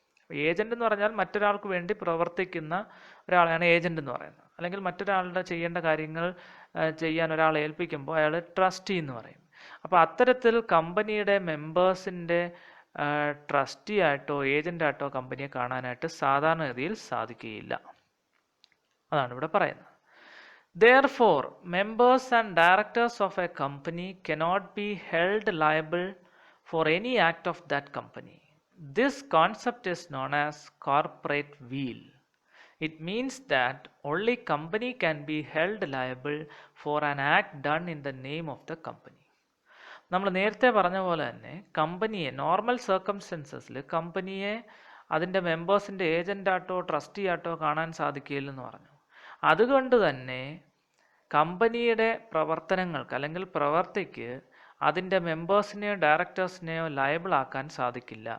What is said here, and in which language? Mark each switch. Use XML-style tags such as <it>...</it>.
<ml>Agent എന്ന് പറഞ്ഞാൽ മറ്റൊരാൾക്ക് വേണ്ടി പ്രവർത്തിക്കുന്ന ഒരാളെയാണ് ഏജൻ്റ് എന്ന് പറയുന്നത്. അല്ലെങ്കിൽ മറ്റൊരാളുടെ ചെയ്യേണ്ട കാര്യങ്ങൾ ചെയ്യാൻ ഒരാളെ ഏൽപ്പിക്കുമ്പോൾ അയാൾ ട്രസ്റ്റി എന്ന് പറയും. അപ്പോൾ അത്തരത്തിൽ കമ്പനിയുടെ മെമ്പേഴ്സിൻ്റെ ട്രസ്റ്റി ആയിട്ടോ ഏജൻ്റായിട്ടോ കമ്പനിയെ കാണാനായിട്ട് സാധാരണഗതിയിൽ സാധിക്കുകയില്ല. അതാണ് ഇവിടെ പറയുന്നത്.</ml> <en>Therefore, members and directors of a company cannot be held liable for any act of that company. This concept is known as corporate wheel. It means that only company can be held liable for an act done in the name of the company.</en> <ml>നമ്മൾ നേരത്തെ പറഞ്ഞ പോലെ തന്നെ കമ്പനിയെ normal സർക്കംസ്റ്റൻസസിൽ കമ്പനിയെ അതിൻ്റെ മെമ്പേഴ്സിൻ്റെ ഏജൻ്റായിട്ടോ trustee ആയിട്ടോ കാണാൻ സാധിക്കില്ലെന്ന് പറഞ്ഞു. അതുകൊണ്ട് തന്നെ കമ്പനിയുടെ പ്രവർത്തനങ്ങൾക്ക് അല്ലെങ്കിൽ പ്രവർത്തിക്ക് അതിൻ്റെ മെമ്പേഴ്സിനെയോ ഡയറക്ടേഴ്സിനെയോ ലയബിൾ ആക്കാൻ സാധിക്കില്ല.</ml>